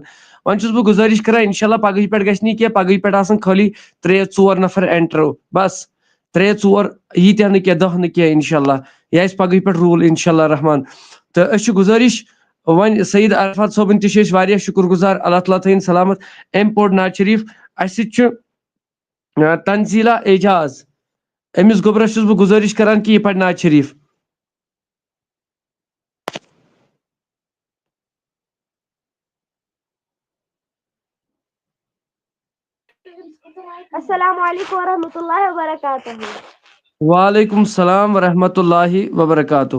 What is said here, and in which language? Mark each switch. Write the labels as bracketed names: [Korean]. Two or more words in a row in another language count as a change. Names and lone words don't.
[Kashmiri] وۄنۍ چھُس بہٕ گُزٲرِش کران انشاءاللہ پگہٕے پٮ۪ٹھ گژھِ نہٕ کینٛہہ پگہٕے پٮ۪ٹھ آسان خٲلی 3-4 نفر اٮ۪نٹر بس 3-4 ییٖتیٛاہ نہٕ کینٛہہ 10 نہٕ کینٛہہ انشاءاللہ یہِ آسہِ پگہٕے پٮ۪ٹھ روٗل [Arabic] انشاءاللہ رحمان. [Kashmiri] تہٕ أسۍ چھِ گُزٲرِش وۄنۍ سعید عرفات صٲبٕنۍ تہِ چھِ أسۍ واریاہ شُکر گُزار اللہ تعالیٰ تھٲیِن سلامت. أمۍ پوٚر نعت شریٖف اَسہِ سۭتۍ چھُ تنزیلا اعجاز أمِس گوٚبرس چھُس بہٕ گُزٲرِش کران کہِ یہِ پرِ نعت شریٖف. [Arabic] السلام علیکم ورحمۃ اللہ وبرکاتہ. وعلیکم السلام ورحمۃ اللہ وبرکاتہ.